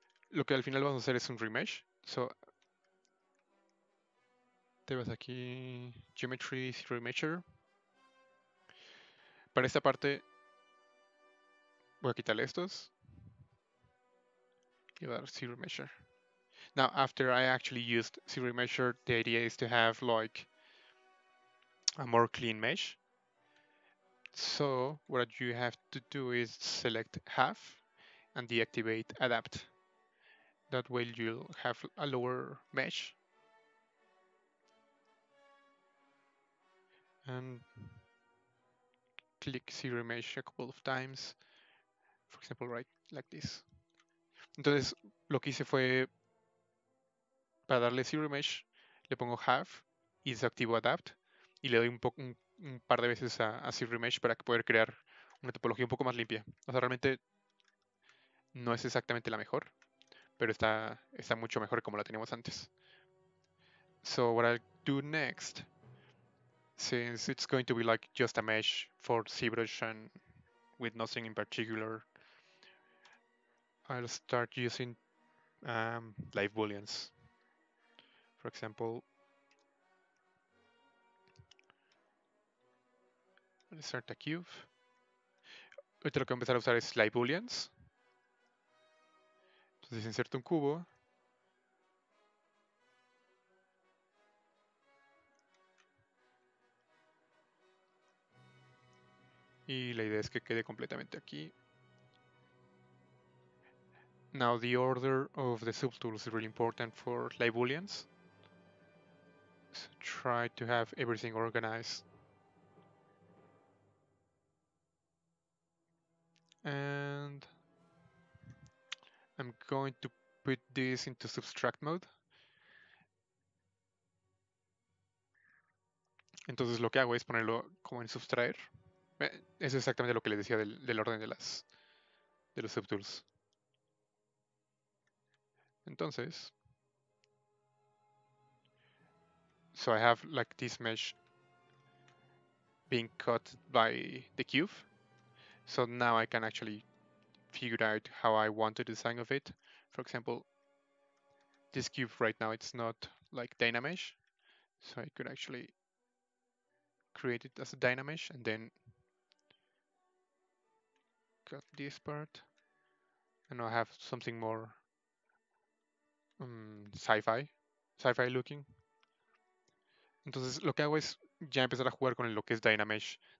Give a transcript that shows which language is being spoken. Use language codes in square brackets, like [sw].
[es] Lo que al final vamos a hacer es un remesh. So te vas aquí, Geometry, Remeasure. Para esta parte voy a quitarle estos y voy a dar Zero Measure. [en] Now, after I actually used Zero Measure, the idea is to have like a more clean mesh. So what you have to do is select half and deactivate adapt. That way you'll have a lower mesh, and click zero mesh a couple of times. For example, right like this. [es] Entonces lo que hice fue, para darle zero mesh, le pongo half y desactivo adapt y le doy un par de veces a zero mesh para que poder crear una topología un poco más limpia. O sea, realmente no es exactamente la mejor, pero está mucho mejor como la teníamos antes. [en] So what I'll do next, since it's going to be like just a mesh for ZBrush and with nothing in particular, I'll start using live booleans. For example, let's start a cube. [es] Ahorita lo que voy a empezar a usar es live booleans. Entonces inserto un cubo. Y la idea es que quede completamente aquí. [en] Now the order of the subtools is really important for live booleans. So try to have everything organized. And I'm going to put this into subtract mode. [es] Entonces lo que hago es ponerlo como en subtraer. Es exactamente lo que les decía del orden de los subtools. [en] Entonces, so I have like this mesh being cut by the cube. So now I can actually figure out how I want the design of it. For example, this cube right now, it's not like Dynamesh. So I could actually create it as a Dynamesh and then cut this part. And now I have something more sci-fi looking. [es] Entonces lo que hago es ya empezar a jugar con lo que es Dynamesh.